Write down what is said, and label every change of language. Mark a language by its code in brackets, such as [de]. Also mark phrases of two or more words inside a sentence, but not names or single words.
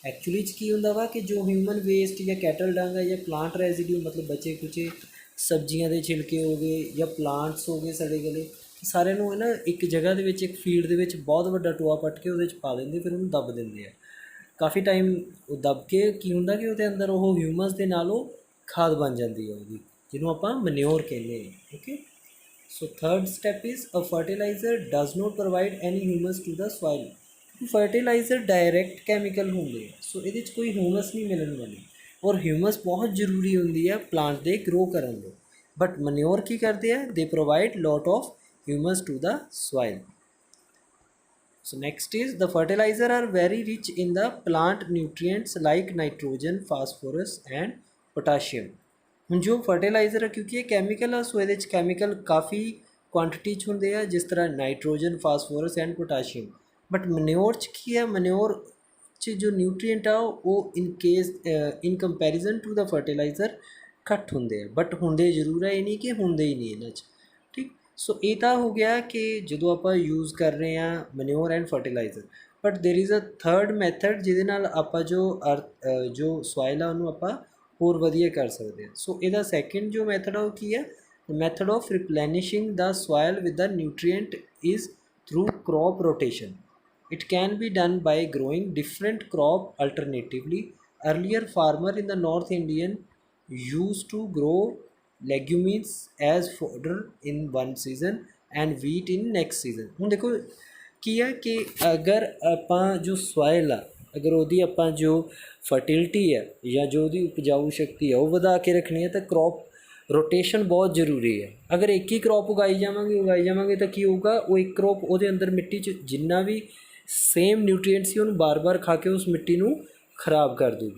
[pa] ਐਕਚੁਅਲੀ 'ਚ ਕੀ ਹੁੰਦਾ ਵਾ ਕਿ ਜੋ [en] human waste [pa] ਜਾਂ [en] cattle dung [pa] ਹੈ ਜਾਂ [en] plant residue, [pa] ਮਤਲਬ ਬਚੇ ਕੁਚੇ ਸਬਜ਼ੀਆਂ ਦੇ ਛਿਲਕੇ ਹੋ ਗਏ ਜਾਂ ਪਲਾਂਟਸ ਹੋ ਗਏ ਸੜੇ ਗਲੇ, ਸਾਰਿਆਂ ਨੂੰ ਹੈ ਨਾ ਇੱਕ ਜਗ੍ਹਾ ਦੇ ਵਿੱਚ ਇੱਕ ਫੀਲਡ ਦੇ ਵਿੱਚ ਬਹੁਤ ਵੱਡਾ ਟੋਆ ਪੱਟ ਕੇ ਉਹਦੇ 'ਚ ਪਾ ਦਿੰਦੇ, ਫਿਰ ਉਹਨੂੰ ਦੱਬ ਦਿੰਦੇ ਆ। ਕਾਫੀ ਟਾਈਮ ਉਹ ਦੱਬ ਕੇ ਕੀ ਹੁੰਦਾ ਕਿ ਉਹਦੇ ਅੰਦਰ ਉਹ ਹਿਊਮਸ ਦੇ ਨਾਲ ਉਹ ਖਾਦ ਬਣ ਜਾਂਦੀ ਹੈ ਉਹਦੀ, ਜਿਹਨੂੰ ਆਪਾਂ ਮਨਿਓਰ ਕਹਿੰਦੇ ਹਾਂ। ਓਕੇ, [en] so third step is a fertilizer does not provide any humus to the soil। fertilizer direct chemical [pa] ਹੁੰਦੇ ਆ, ਸੋ ਇਹਦੇ 'ਚ ਕੋਈ ਹਿਊਮਸ ਨਹੀਂ ਮਿਲਣ ਵਾਲੀ। ਔਰ ਹਿਊਮਸ ਬਹੁਤ ਜ਼ਰੂਰੀ ਹੁੰਦੀ ਆ ਪਲਾਂਟ ਦੇ ਗਰੋ ਕਰਨ ਲਈ। ਬਟ ਮਨਿਓਰ ਕੀ ਕਰਦੇ ਆ? [en] they provide lot of humus to the soil। So next is the fertilizer are very rich in the plant nutrients like nitrogen, phosphorus and potassium। [pa] ਹੁਣ ਜੋ ਫਰਟੀਲਾਈਜ਼ਰ ਆ ਕਿਉਂਕਿ ਇਹ ਕੈਮੀਕਲ ਆ ਸੋ ਇਹਦੇ 'ਚ ਕੈਮੀਕਲ ਕਾਫੀ ਕੁਆਂਟਿਟੀ 'ਚ ਹੁੰਦੇ ਆ, ਜਿਸ ਤਰ੍ਹਾਂ ਨਾਈਟ੍ਰੋਜਨ, [en] phosphorus and potassium. [pa] ਬਟ ਮਨਿਓਰ 'ਚ ਕੀ ਹੈ? ਮਨਿਓਰ 'ਚ ਜੋ ਨਿਊਟਰੀਐਂਟ ਆ ਉਹ [en] in comparison to the fertilizer [pa] ਘੱਟ ਹੁੰਦੇ ਆ, ਬਟ ਹੁੰਦੇ ਜ਼ਰੂਰ ਹੈ, ਇਹ ਨਹੀਂ ਕਿ ਹੁੰਦੇ ਹੀ ਨਹੀਂ ਇਹਨਾਂ 'ਚ। ਠੀਕ, ਸੋ ਇਹ ਤਾਂ ਹੋ ਗਿਆ ਕਿ ਜਦੋਂ ਆਪਾਂ ਯੂਜ਼ ਕਰ ਰਹੇ ਹਾਂ [en] manure and fertilizer. but there is a third method [pa] ਜਿਹਦੇ ਨਾਲ ਆਪਾਂ ਜੋ ਸੋਇਲ ਆ ਉਹਨੂੰ ਆਪਾਂ ਹੋਰ ਵਧੀਆ ਕਰ ਸਕਦੇ ਹਾਂ। ਸੋ ਇਹਦਾ ਸੈਕਿੰਡ ਜੋ ਮੈਥਡ ਆ ਉਹ ਕੀ ਹੈ? [en] method of replenishing the soil with the nutrient is through crop rotation. It can be done by growing different crop alternatively. Earlier farmer in the North Indian used to grow legumes as fodder in one season and wheat in next season. [pa] ਹੁਣ ਦੇਖੋ ਕੀ ਹੈ ਕਿ ਅਗਰ ਆਪਾਂ ਜੋ ਸੋਇਲ ਆ, ਅਗਰ ਉਹਦੀ ਆਪਾਂ ਜੋ ਫਰਟੀਲਿਟੀ ਹੈ ਜਾਂ ਜੋ ਉਹਦੀ ਉਪਜਾਊ ਸ਼ਕਤੀ ਹੈ ਉਹ ਵਧਾ ਕੇ ਰੱਖਣੀ ਹੈ ਤਾਂ [en] crop rotation [pa] ਬਹੁਤ ਜ਼ਰੂਰੀ ਹੈ। ਅਗਰ ਇੱਕ ਹੀ ਕ੍ਰੌਪ ਉਗਾਈ ਜਾਵਾਂਗੇ ਤਾਂ ਕੀ ਹੋਊਗਾ? ਉਹ ਇੱਕ ਕ੍ਰੌਪ ਉਹਦੇ ਅੰਦਰ ਮਿੱਟੀ 'ਚ ਜਿੰਨਾ ਵੀ [en] same nutrient [pa] ਸੀ ਉਹਨੂੰ ਬਾਰ-ਬਾਰ ਖਾ ਕੇ ਉਸ ਮਿੱਟੀ ਨੂੰ ਖਰਾਬ ਕਰ ਦੂਗੀ।